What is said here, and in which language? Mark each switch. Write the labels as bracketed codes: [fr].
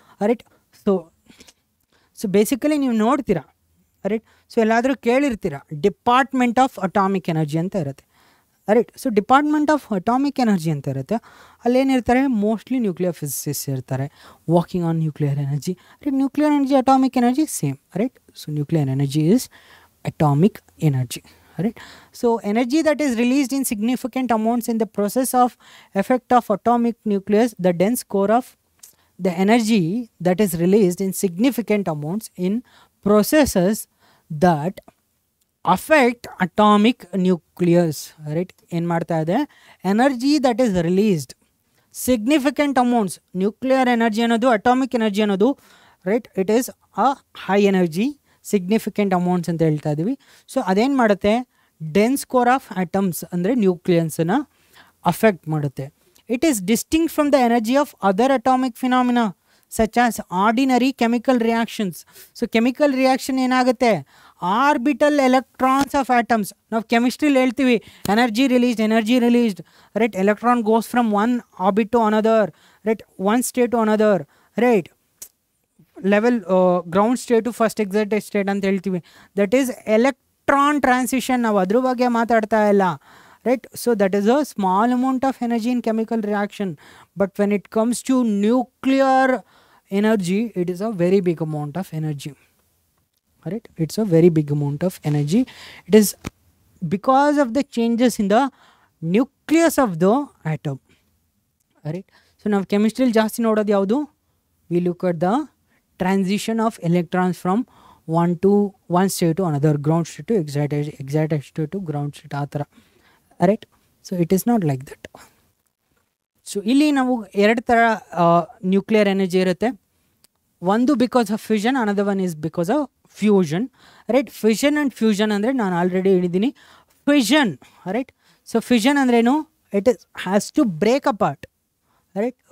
[en] right, so basically [kn] ನೀವು ನೋಡ್ತೀರಾ, right, so ಎಲ್ಲಾದರೂ ಕೇಳಿರ್ತೀರ ಡಿಪಾರ್ಟ್ಮೆಂಟ್ ಆಫ್ ಅಟಾಮಿಕ್ ಎನರ್ಜಿ ಅಂತ ಇರುತ್ತೆ. Right, so department of atomic energy ಅಂತ ಇರುತ್ತೆ. ಅಲ್ಲೇನಿರ್ತಾರೆ, ಮೋಸ್ಟ್ಲಿ ನ್ಯೂಕ್ಲಿಯರ್ ಫಿಸಿಸಿಸ್ಟ್ ಇರ್ತಾರೆ [en] Working on nuclear energy. Right, nuclear energy, atomic energy same. Right, so nuclear energy is atomic energy. right? So energy that is released in significant amounts in the process of effect of atomic nucleus, the dense core of the energy that is released in significant amounts in processes that affect atomic nucleus, right? [kn] ಏನು ಮಾಡ್ತಾ ಇದೆ, [en] Energy that is released significant amounts, nuclear energy ಅನ್ನೋದು atomic energy ಅನ್ನೋದು, right, it is a high energy significant amounts ಅಂತ ಹೇಳ್ತಾ ಇದ್ದೀವಿ. [kn] So ಅದೇನು ಮಾಡುತ್ತೆ, ಡೆನ್ಸ್ ಕೋರ್ ಆಫ್ ಆಟಮ್ಸ್ ಅಂದರೆ ನ್ಯೂಕ್ಲಿಯನ್ಸನ್ನು ಅಫೆಕ್ಟ್ ಮಾಡುತ್ತೆ. [en] It is distinct from the energy of other atomic phenomena such as ordinary chemical reactions. [kn] So chemical reaction ಏನಾಗುತ್ತೆ, orbital electrons of atoms. ನಾವು ಕೆಮಿಸ್ಟ್ರಿಲಿ ಹೇಳ್ತೀವಿ [en] Energy released, right, electron goes from one orbit to another, right, one state to another, right, level ground state to first excited state ಅಂತ ಹೇಳ್ತೀವಿ. That is electron transition. [kn] ನಾವು ಅದ್ರ ಬಗ್ಗೆ ಮಾತಾಡ್ತಾ ಇಲ್ಲ, right? [en] So that is a small amount of energy in chemical reaction, but when it comes to nuclear energy, it is a very big amount of energy, right? It's a very big amount of energy. It is because of the changes in the nucleus of the atom, right? So now chemistry [kn] ಜಾಸ್ತಿ ನೋಡೋದು ಯಾವುದು, [en] we look at the transition of electrons from one state to another, ground state to excited state to ground state, ಆ ಥರ, right. So it is not like that. [kn] So ಇಲ್ಲಿ ನಾವು ಎರಡು ಥರ nuclear energy ಇರುತ್ತೆ. ಒಂದು [en] Because of fusion, another one is because of fusion, right. Fusion and fusion [kn] ಅಂದರೆ ನಾನು ಆಲ್ರೆಡಿ ಹೇಳಿದ್ದೀನಿ. [en] Fusion, right. So fusion [kn] ಅಂದ್ರೇನು, [en] It is has to break apart, right.